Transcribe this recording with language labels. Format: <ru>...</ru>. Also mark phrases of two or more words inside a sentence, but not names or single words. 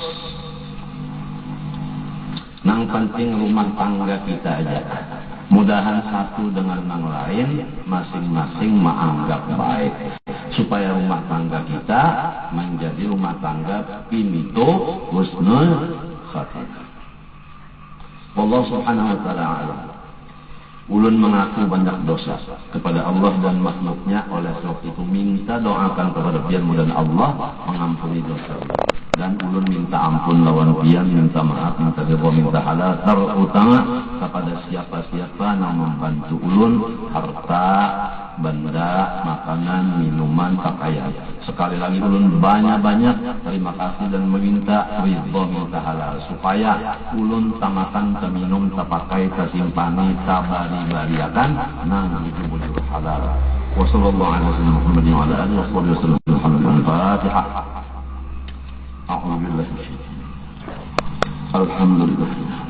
<bjn>Nang penting rumah tangga kita aja. Mudahan satu dengan yang lain masing-masing menganggap baik. Supaya rumah tangga kita menjadi rumah tangga pimito</bjn> <ar>husnul khatimah. والله سبحانه وتعالى أعلم.</ar> <bjn>Ulun mengaku banyak dosa kepada Allah dan makhluknya, oleh sebab itu minta doakan kepada pian mudah Allah mengampuni dosa. Dan ulun minta ampun lawan pian, minta maaf, minta ridha, minta halal, terutama kepada siapa-siapa yang membantu ulun harta, benda, makanan, minuman, pakaian. Sekali lagi ulun banyak-banyak terima kasih dan meminta ridha, minta halal supaya ulun tamakan terminum, terpakai, tersimpani, tabari-bariakan nang bujur halal.</bjn> <ar>وصلى الله عليه وسلم وعلى آله وصحبه وسلم. الفاتحة. الحمد لله.</ar>